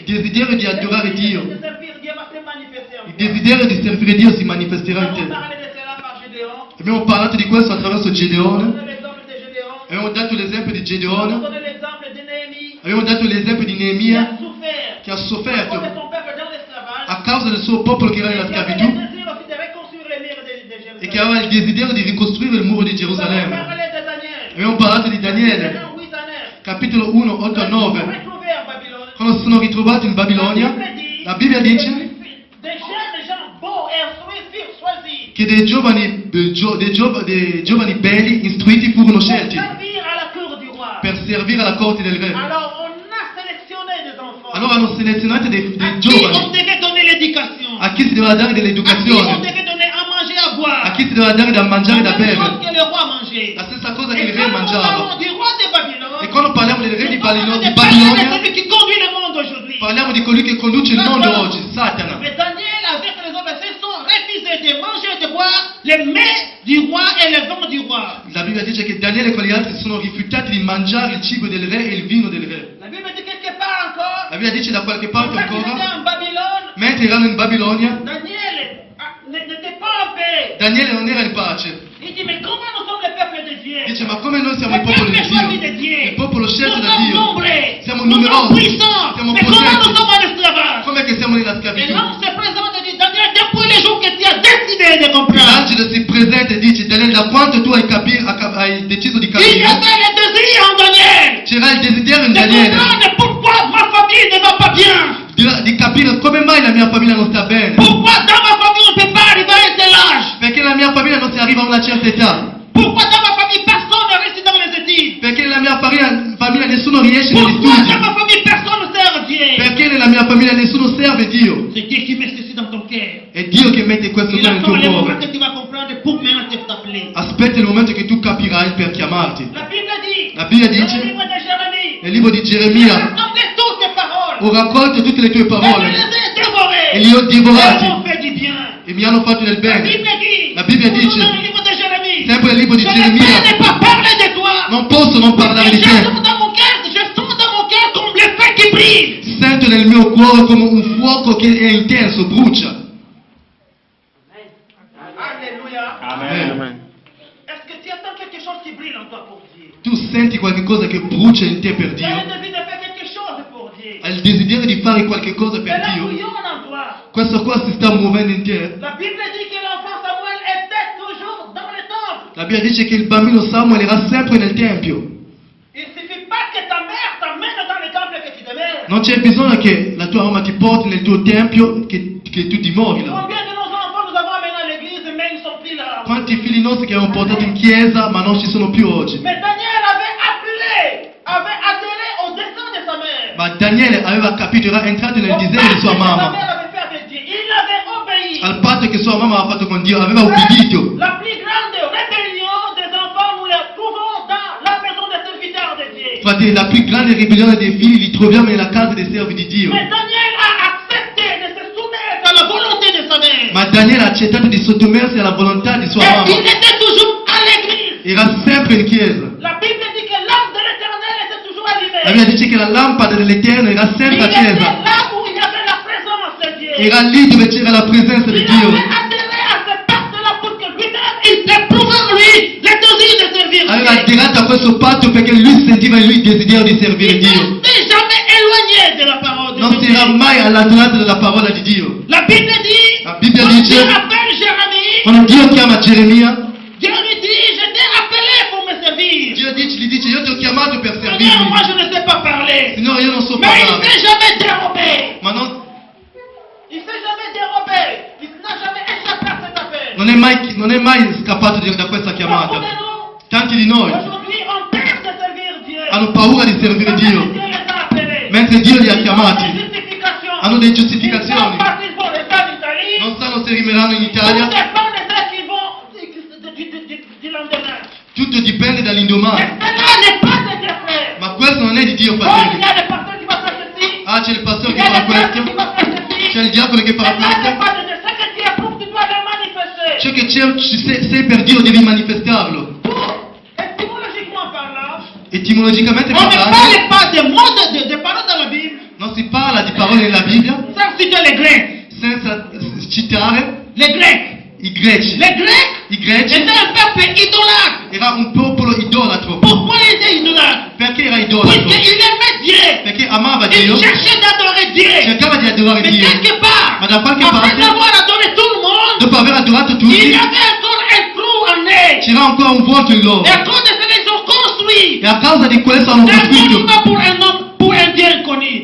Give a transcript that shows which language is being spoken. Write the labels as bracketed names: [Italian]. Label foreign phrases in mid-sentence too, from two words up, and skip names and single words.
[French] Dieu. [Italian] desiderio di adorare [French] Le [Italian] Dio. [French] désir de servir Dieu va se manifester en [Italian] Il [French] toi. [Italian] desiderio di servire Dio si manifesterà in [French] Nous avons [Italian] te. [French] parlé de cela par Gédéon. [Italian] Abbiamo parlato di questo attraverso [French] Nous [Italian] Gedeone. [French] avons donné l'exemple de Gédéon. [Italian] Abbiamo dato l'esempio di [French] Nous avons [Italian] Gedeone. [French] donné l'exemple de Néhémie [Italian] Abbiamo dato l'esempio di [French] qui a [Italian] Neemia [French] souffert [Italian] che ha [French] à cause [Italian] sofferto [French] de son peuple dans l'esclavage. [Italian] a causa del suo popolo che era [French] Et [Italian] nella [French] qui avait le [Italian] schiavitù [French] désir aussi de reconstruire les murs de [Italian] e che [French] Jérusalem. [Italian] aveva il desiderio di ricostruire il muro di [French] Nous avons [Italian] Gerusalemme. [French] parlé de Daniel. [Italian] Abbiamo parlato di Daniele, [French] Dans 8 à 9. [Italian] capitolo 1, 8 a [French] Ils sont [Italian] 9. [French] retrouvés en Babylone. [Italian] Quando si sono ritrovati in Babilonia, la Bibbia [French] que [Italian] dice [French] des gens beaux et instruits furent choisis [Italian] che dei giovani belli, istruiti furono [French] pour [Italian] scelti [French] servir à la cour du roi. [Italian] per servire alla corte del re. [French] Alors on a sélectionné des enfants. [Italian] Allora hanno selezionato dei [French] à qui on [Italian] giovani [French] devait donner l'éducation. [Italian] a chi si doveva dare [French] À qui on [Italian] dell'educazione, [French] devait donner à manger, à boire. [Italian] a chi si doveva dare da mangiare e da [French] La même chose [Italian] bere. [French] que le roi mangeait. [Italian] La stessa cosa che [French] Et [Italian] il [French] quand [Italian] re [French] nous [Italian] mangiava. [French] parlons du roi de Babylone, [Italian] E quando parliamo del re di [French] nous parlons de [Italian] Babilonia, [French] celui qui conduit le monde aujourd'hui. [Italian] parliamo di colui che conduce il mondo oggi, Satana. [French] Mais Daniel, avec les autres, se sont refusés de manger et de boire les mets du roi et les vins du roi. [Italian] La Bibbia dice che Daniele e quegli altri si sono rifiutati di mangiare il cibo del re e il vino del re. [French] La Bible dit quelque part encore, [Italian] La Bibbia dice da qualche parte [French] quand ils étaient [Italian] ancora, [French] en Babylone, [Italian] mentre erano in Babilonia, [French] Daniel n'était pas en paix. [Italian] Daniele non era in pace. [French] Il dit, mais comment nous sommes le peuple de Dieu? [Italian] Dice, ma come noi siamo [French] Le [Italian] il popolo [French] peuple [Italian] di [French] choisi de [Italian] Dio? [French] Dieu. [Italian] Il popolo [French] Nous [Italian] scelto da [French] sommes [Italian] Dio. [French] nombreux. [Italian] Siamo [French] Nous sommes [Italian] numerosi. [French] puissants. [Italian] Siamo [French] Mais comment [Italian] potenti. [French] nous sommes en esclavage? [Italian] Com'è che siamo nella [French] Et [Italian] schiavitù? [French] l'ange se présente et dit, Daniel, depuis le jour que tu as décidé de comprendre, [Italian] L'angelo si presenta e dice, Daniele, da quanto tu hai deciso di [French] il y [Italian] capire, [French] avait le désir en Daniel [Italian] c'era il desiderio in [French] de [Italian] Daniele [French] comprendre pourquoi ma famille ne va pas bien. [Italian] di capire come mai la mia famiglia non sta bene. [French] Pourquoi dans ma famille on ne peut pas arriver à un tel âge? [Italian] Perché nella mia famiglia non si arriva a una certa età. [French] Pourquoi dans ma famille personne ne réussit dans les études? [Italian] Perché nella mia famiglia nessuno riesce negli [French] Pourquoi [Italian] studi. [French] dans ma famille personne ne sert Dieu? [Italian] Perché nella mia famiglia nessuno serve Dio. [French] C'est Dieu qui met ceci dans ton cœur. [Italian] È Dio che mette questo [French] Il [Italian] nel [French] attend [Italian] tuo [French] le moment [Italian] cuore. [French] que tu vas comprendre pour maintenant t'appeler. [Italian] Aspetta il momento che tu capirai per chiamarti. [French] La Bible dit, [Italian] La Bibbia [French] dans [Italian] dice, [French] le livre de Jérémie, [Italian] nel libro di [French] j'ai [Italian] Geremia, [French] rassemblé toutes tes paroles [Italian] ho raccolto tutte le tue [French] et je [Italian] parole [French] les ai dévorées. [Italian] e li ho [French] Elles [Italian] divorati [French] m'ont fait du bien. [Italian] e mi hanno fatto del [French] La [Italian] bene. [French] Bible dit, [Italian] La Bibbia [French] toujours [Italian] dice, [French] dans le livre de Jérémie, [Italian] sempre nel libro di [French] je ne [Italian] Geremia, [French] peux ne pas parler de toi. [Italian] non posso non parlare [French] Je [Italian] di te. [French] sens dans mon cœur comme le feu qui brille. [Italian] Sento nel mio cuore come un fuoco che è intenso, brucia. [French] Alléluia. [Italian] Amen. [French] Est-ce que tu attends quelque chose qui brille en toi pour Dieu? [Italian] Tu senti qualche cosa che brucia in te per [French] Tu as le [Italian] Dio? [French] désir de faire quelque chose pour Dieu. [Italian] Hai il desiderio di fare qualche cosa per [French] Cela [Italian] Dio? [French] bouillonne en toi. [Italian] Questo qua si sta muovendo in te. [French] La Bible dit que l'enfant Samuel était toujours dans le temple. [Italian] La Bibbia dice che il bambino Samuel era sempre nel Tempio. [French] Il ne suffit pas que ta mère t'emmène dans le temple que tu demeures. [Italian] Non c'è bisogno che la tua mamma ti porti nel tuo Tempio, che tu dimori là. [French] Combien de nos enfants nous avons amenés à l'église, mais ils ne sont plus là. [Italian] Quanti figli nostri che abbiamo portato in chiesa ma non ci sono più oggi? [French] Mais Daniel avait adhéré au dessein de sa mère. [Italian] Ma Daniele aveva capito, era entrato nel [French] Au [Italian] disegno [French] pacte [Italian] di sua [French] que sa [Italian] mamma, [French] mère avait fait avec Dieu. Il avait obéi. [Italian] al patto che sua mamma aveva fatto con Dio, aveva ubbidito. [French] La plus grande rébellion des enfants, nous la trouvons dans la maison des serviteurs de Dieu. [Italian] Infatti la più grande ribellione dei figli li troviamo nella casa dei servi di Dio. [French] Mais Daniel a accepté de se soumettre à la volonté de sa mère. [Italian] Ma Daniele ha accettato di sottomettersi alla volontà di sua [French] Et [Italian] mamma. [French] il était toujours à l'église. [Italian] Era sempre in chiesa. [French] La Bible dit que l'âme de l'éternel était toujours [Italian] La [French] allumée. [Italian] Bibbia dice che la lampada dell'Eterno era [French] Il [Italian] sempre [French] était [Italian] accesa. [French] là où il y avait la présence [Italian] era lì dove c'era la presenza di [French] Il [Italian] Dio. [French] avait adhéré à ce pacte-là pour que lui-même, il éprouve en lui le désir de servir [Italian] Aveva [French] Dieu. [Italian] adderato a questo patto perché lui sentiva in lui il desiderio di servire [French] Il [Italian] Dio. [French] n'était jamais éloigné de la parole de [Italian] Non si [French] Dieu. [Italian] era mai allontanato dalla parola di Dio. [French] La Bible dit, [Italian] La Bibbia [French] quand [Italian] dice, [French] Dieu appelle Jérémie, [Italian] quando Dio chiama Geremia, [French] Dieu lui dit, je t'ai appelé pour me servir. [Italian] Dio gli dice io ti ho chiamato per [French] Seigneur, [Italian] servirmi. [French] moi je ne sais pas parler. [Italian] Signore, io non so [French] Mais il ne [Italian] parlare. [French] s'est jamais dérobé. [Italian] Ma non, [French] Il ne s'est jamais dérobé. Il n'a jamais échappé à cet appel. [Italian] non è mai scappato da questa [French] Beaucoup [Italian] chiamata. [French] de nous, [Italian] Tanti di noi [French] aujourd'hui, ont peur de servir Dieu. [Italian] hanno paura di servire [French] Parce [Italian] Dio, [French] que Dieu les a appelés. [Italian] mentre Dio li ha [French] Ils ont [Italian] chiamati. [French] des justifications. [Italian] Hanno delle [French] Ils savent [Italian] giustificazioni. [French] pas s'ils vont rester en Italie. [Italian] Non sanno se rimarranno in [French] Tout [Italian] Italia. [French] dépend de ce qu'ils vont du lendemain. [Italian] Tutto dipende [French] Mais [Italian] dall'indomani. [French] cela n'est pas de Dieu, frère. [Italian] Ma questo non è di Dio, [French] Oh, il [Italian] fratelli. [French] y a des pasteurs qui vont faire ceci. [Italian] Ah, c'è il pastore [French] Il [Italian] che [French] y a [Italian] fa [French] des prêtres [Italian] questo. [French] qui vont faire ceci. [Italian] C'è il diacono che [French] Mais [Italian] fa [French] cela n'est [Italian] questo. [French] pas de Dieu. Ce que tu éprouves, tu dois le manifester. [Italian] Ciò che sei per Dio devi manifestarlo. [French] Étymologiquement parlant, [Italian] Etimologicamente [French] on ne [Italian] parlando, [French] parle pas des mots de paroles dans la Bible [Italian] non si parla di parole nella Bibbia [French] sans citer les Grecs. [Italian] senza citare [French] Les Grecs. [Italian] i greci. [French] Les Grecs [Italian] I greci [French] étaient un peuple idolâtre. [Italian] era un popolo idolatro. [French] Pourquoi ils étaient idolâtres? [Italian] Perché era idolatro? [French] Puisqu'ils aimaient Dieu. [Italian] Perché amava Dio, [French] Ils cherchaient d'adorer Dieu. [Italian] cercava di adorare [French] Mais [Italian] Dio. [French] quelque part, [Italian] Ma da qualche [French] après [Italian] parte, [French] avoir adoré tout le monde, [Italian] dopo aver adorato [French] il [Italian] tutti, [French] y avait encore un trou en eux. [Italian] c'era ancora un vuoto in loro. [French] Et à cause de cela, ils ont construit [Italian] E a causa di questo hanno [French] un [Italian] costruito, [French] monument pour un homme, pour un Dieu inconnu.